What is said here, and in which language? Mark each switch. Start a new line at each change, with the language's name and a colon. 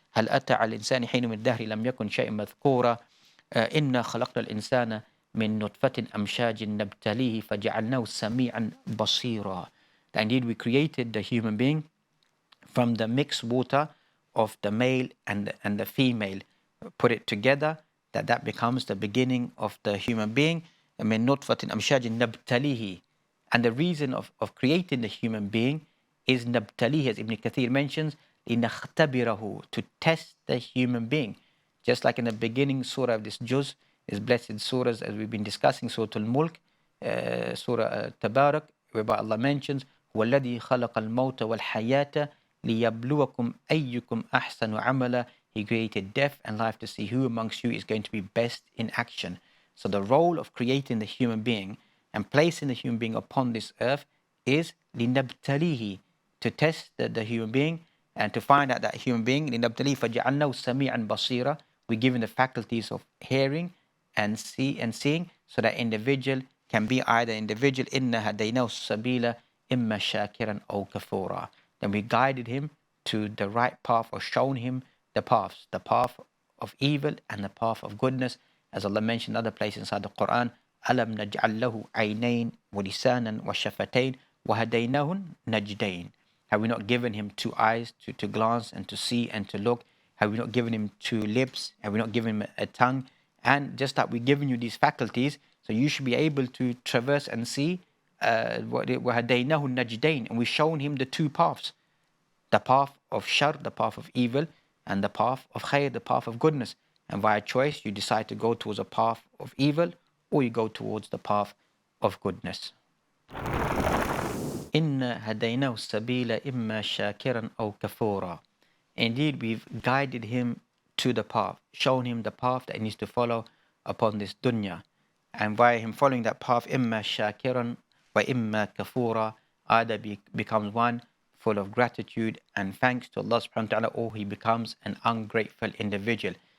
Arabic: هل أتى على الإنسان حين من الدهر لم يكن شيئا مذكورا إنا خلقنا الإنسان من نطفة أمشاج نبتليه فجعلناه سميعا بصيرا.
English: That indeed we created the human being from the mixed water of the male and the female, put it together, that becomes the beginning of the human being.
Arabic: من نطفة أمشاج نبتليه.
English: And the reason of creating the human being is
Arabic: نبتليه,
English: as Ibn Kathir mentions,
Arabic: لنختبره,
English: to test the human being. Just like in the beginning surah of this Juz, is blessed surahs, as we've been discussing, Surah Al-Mulk, Surah Tabarak, whereby Allah mentions,
Arabic: هو الذي خلق الموت والحياة ليبلوكم أيكم أحسن عملا.
English: He created death and life to see who amongst you is going to be best in action. So the role of creating the human being and placing the human being upon this earth is
Arabic: لنبتليه,
English: to test the human being and to find out that human being.
Arabic: لنبتليه فجعلناه سميعا بصيرا.
English: We give him the faculties of hearing and seeing, so that individual can be either individual
Arabic: إِنَّا هَدَيْنَاهُ السَّبِيلَ إِمَّا شَاكِرًا أَوْ كَفُورًا.
English: Then we guided him to the right path, or shown him the paths, the path of evil and the path of goodness. As Allah mentioned in other places inside the Quran,
Arabic: أَلَمْ نَجْعَلْ لَهُ عَيْنَيْنِ وَلِسَانًا وَشَفَتَيْنِ وَهَدَيْنَاهُ النَّجْدَيْنِ.
English: Have we not given him two eyes to glance and to see and to look? Have we not given him two lips? Have we not given him a tongue? And just like we've given you these faculties, so you should be able to traverse and see
Arabic: وَهَدَيْنَاهُ النَّجْدَيْنِ.
English: And we've shown him the two paths, the path of shar, the path of evil, and the path of khair, the path of goodness. And via choice, you decide to go towards a path of evil, or you go towards the path of goodness.
Arabic: إِنَّا هَدَيْنَاهُ السَّبِيلَ إِمَّا شَاكِرًا أَوْ كَفُورًا.
English: Indeed, we've guided him to the path, shown him the path that he needs to follow upon this dunya. And by him following that path,
Arabic: إِمَّا شَاكِرًا وَإِمَّا كَفُورًا,
English: either becomes one full of gratitude and thanks to Allah subhanahu wa ta'ala, or he becomes an ungrateful individual.